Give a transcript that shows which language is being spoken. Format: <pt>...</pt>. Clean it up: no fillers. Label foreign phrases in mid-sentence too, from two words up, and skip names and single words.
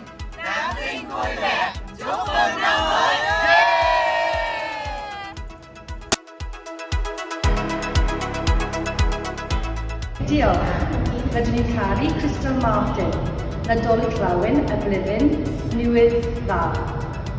<vi>Giáng sinh vui vẻ, chúc mừng năm mới.</vi> <cy>Diolch, rydyn ni'n caru Crystal Martin, Nadolig Lawyn, y blwyddyn newydd dda.</cy>